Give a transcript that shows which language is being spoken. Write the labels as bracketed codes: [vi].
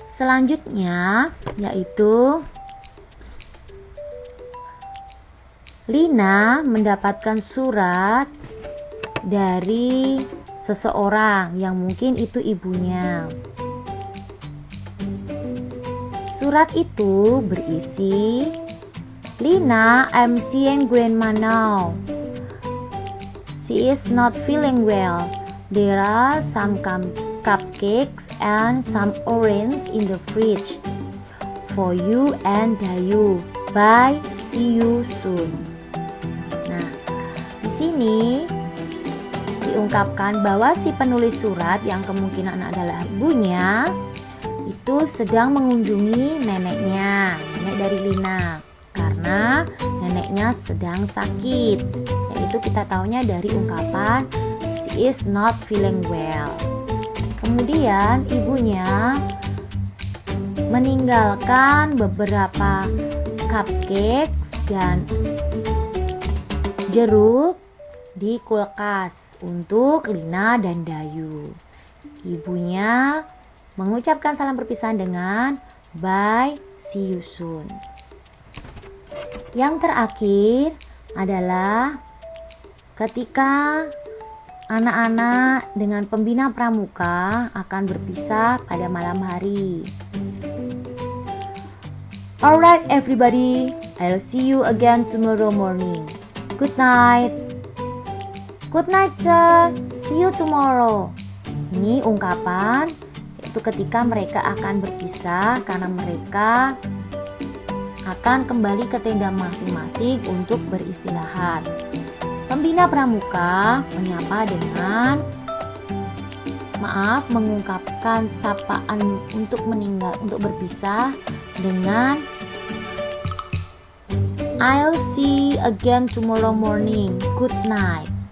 [id] Selanjutnya yaitu Lina mendapatkan surat dari seseorang yang mungkin itu ibunya. Surat itu berisi, [en] Lina, I'm seeing grandma now. She is not feeling well. There are some cupcakes and some orange in the fridge for you and Dayu. Bye, see you soon. [id] Nah, di sini diungkapkan bahwa si penulis surat yang kemungkinan adalah ibunya itu sedang mengunjungi neneknya, nenek dari Lina, karena neneknya sedang sakit. Yaitu kita taunya dari ungkapan [en] she is not feeling well. [id] Kemudian ibunya meninggalkan beberapa cupcakes dan jeruk di kulkas untuk Lina dan Dayu. Ibunya mengucapkan salam perpisahan dengan [en] bye, see you soon. [id] Yang terakhir adalah ketika anak-anak dengan pembina pramuka akan berpisah pada malam hari. [en] Alright everybody, I'll see you again tomorrow morning. Good night. Good night sir, see you tomorrow. [id] Ini ungkapan itu ketika mereka akan berpisah karena mereka akan kembali ke tenda masing-masing untuk beristirahat. Pembina pramuka menyapa dengan mengungkapkan sapaan untuk meninggal, untuk berpisah dengan [en] I'll see you again tomorrow morning, good night.